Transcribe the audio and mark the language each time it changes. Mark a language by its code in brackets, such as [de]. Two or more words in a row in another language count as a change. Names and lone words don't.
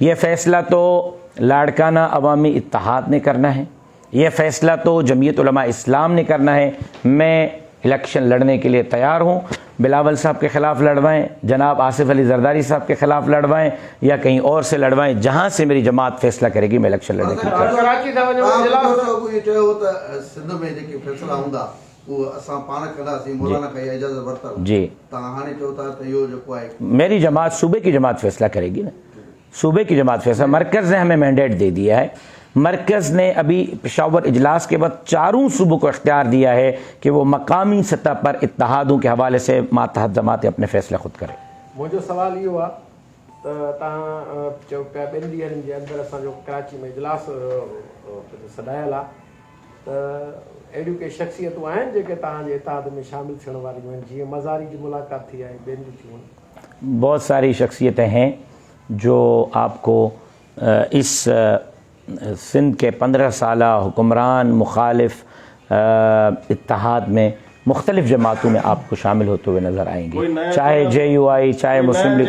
[ur] یہ فیصلہ تو لاڑکانہ عوامی اتحاد نے کرنا ہے، یہ فیصلہ تو جمعیت علماء اسلام نے کرنا ہے. میں الیکشن لڑنے کے لیے تیار ہوں، بلاول صاحب کے خلاف لڑوائیں، جناب آصف علی زرداری صاحب کے خلاف لڑوائیں یا کہیں اور سے لڑوائیں، جہاں سے میری جماعت فیصلہ کرے گی میں الیکشن لڑنے کے لیے. [sd] कराची था वञो इजलास ये चयो त सिंध में जेके फैसला हूंदा वो असां पाण कंदासीं, मौलाना खां इजाज़त वरितल जी, तव्हां हाणे चओ था त इहो जेको आहे [ur] میری جماعت صوبے کی جماعت فیصلہ کرے گی نا، صوبے کی جماعت فیصلہ. مرکز نے ہمیں مینڈیٹ دے دیا ہے، مرکز نے ابھی پشاور اجلاس کے بعد 4 صوبوں کو اختیار دیا ہے کہ وہ مقامی سطح پر اتحادوں کے حوالے سے ماتحت جماعتیں اپنے فیصلے خود کریں. [sd] मुंहिंजो सवाल इहो आहे त तव्हां चयो पिया 2 ॾींहंनि जे अंदरि असांजो कराची में इजलास सॾायल आहे, त अहिड़ियूं के शख़्सियतूं आहिनि जेके तव्हांजे इत्तेहाद में शामिल थियण वारियूं आहिनि, जीअं मज़ारी जी मुलाक़ात थी आहे, ॿियनि जी थियूं आहिनि? [ur] بہت ساری شخصیتیں ہیں جو آپ کو اس سندھ کے 15 سالہ حکمران مخالف اتحاد میں مختلف جماعتوں میں آپ کو شامل ہوتے ہوئے نظر آئیں گے، چاہے JUI چاہے مسلم لیگ.